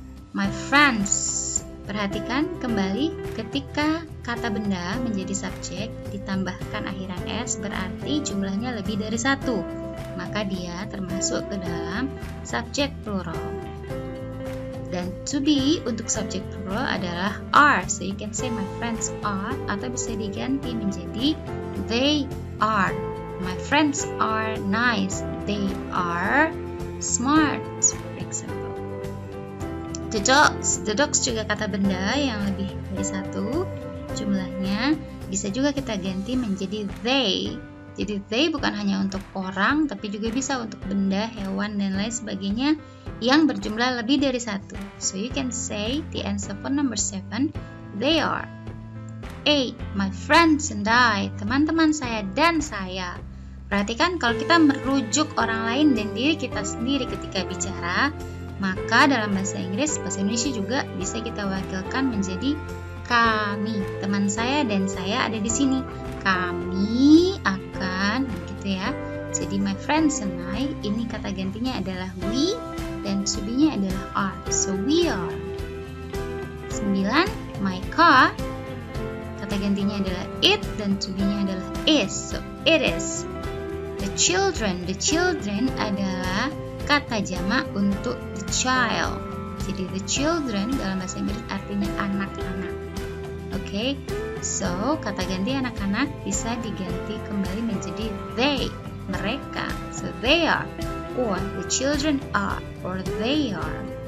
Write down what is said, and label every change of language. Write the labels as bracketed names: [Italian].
[English] My friends, [Indonesian] perhatikan kembali ketika kata benda menjadi subjek ditambahkan akhiran s berarti jumlahnya lebih dari satu, maka dia termasuk ke dalam subjek plural. Dan to be untuk subjek plural adalah are, [English] so you can say my friends are, [Indonesian] atau bisa diganti menjadi [English] they are. My friends are nice. They are smart, for example. The dogs [Indonesian] juga kata benda yang lebih dari satu jumlahnya. Bisa juga kita ganti menjadi they. Jadi they bukan hanya untuk orang, tapi juga bisa untuk benda, hewan, dan lain sebagainya yang berjumlah lebih dari satu. [English] So you can say the answer for number 7, they are. [Indonesian] 8. [English] My friends and I, [Indonesian] teman-teman saya dan saya. Perhatikan kalau kita merujuk orang lain dan diri kita sendiri ketika bicara, maka dalam bahasa Inggris, bahasa Indonesia juga bisa kita wakilkan menjadi kami. Teman saya dan saya ada di sini. Kami akan, gitu ya. Jadi [English] my friends and I, [Indonesian] ini kata gantinya adalah we dan to be-nya adalah are. [English] So we are. [Indonesian] 9. My car, kata gantinya adalah it dan to be-nya adalah is. [English] So it is. [Indonesian] The children adalah kata jamak untuk the child. Jadi the children dalam bahasa Inggris artinya anak-anak. Oke, so kata ganti anak-anak bisa diganti kembali menjadi they, mereka. [English] So they are, or the children are, or they are.